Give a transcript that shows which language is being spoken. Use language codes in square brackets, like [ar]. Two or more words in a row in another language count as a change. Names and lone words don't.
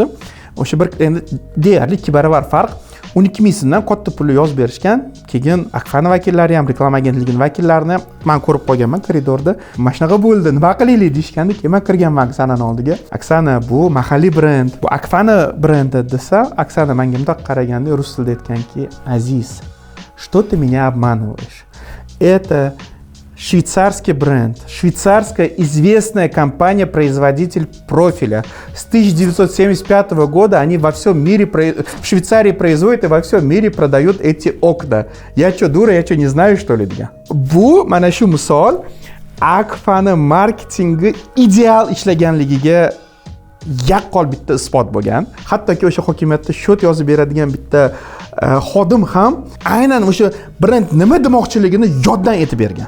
[uz] O'sha bir endi deyarli 2 barobar farq. 12000 so'mdan katta pulni yozib berishgan. Keyin Akfani vakillari ham, reklama agentligining vakillarini men ko'rib qolganman koridorda. Mana shunaqa bo'ldi, nima qilaylik deyishganda, men kirganman Oksanani oldiga. Oksana, bu mahalliy brend, bu Akfani brendi desa, Oksana menga bundoq qaraganda rus tilida aytganki, "Aziz, [ru] что ты меня обманываешь? Это швейцарский бренд, швейцарская известная компания-производитель профиля. С 1975 года они во всем мире, в Швейцарии производят и во всем мире продают эти окна. Я что, дура, я что, не знаю, что ли?" [uz] degan. Bu mana shu misol Akfani marketingi ideal ishlaganligiga yaqqol bitta isbot bo'lgan. Hattoki o'sha hokimiyatda shot yozib beradigan bitta xodim ham aynan o'sha brend nima demoqchiligini yoddan aytib bergan.